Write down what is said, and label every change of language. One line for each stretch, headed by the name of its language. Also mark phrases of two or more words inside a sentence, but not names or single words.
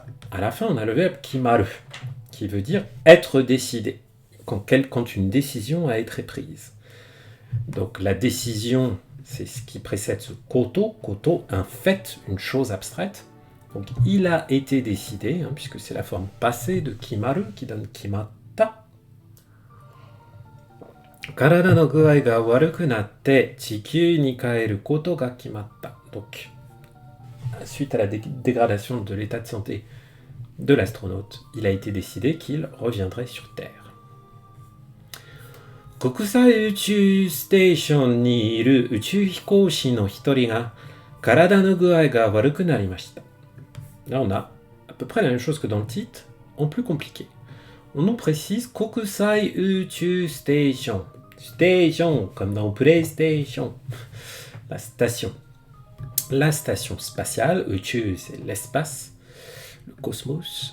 French: À la fin, on a le verbe kimaru, qui veut dire être décidé, quand une décision a été prise. Donc la décision, c'est ce qui précède ce koto. Koto, un fait, une chose abstraite. Donc il a été décidé, puisque c'est la forme passée de kimaru qui donne kimatta.
Japanese: 体の具合が悪くなって地球に帰ることが決まった.
French: Donc, suite à la dégradation de l'état de santé de l'astronaute, il a été décidé qu'il reviendrait sur Terre.
Japanese: 国際宇宙ステーションにいる宇宙飛行士の一人が体の具合が悪くなりました.
French: Là, on a à peu près la même chose que dans le titre, en plus compliqué. On nous précise Kokusai Uchu Station. Station, comme dans PlayStation. La station. La station spatiale, Uchu, c'est l'espace, le cosmos.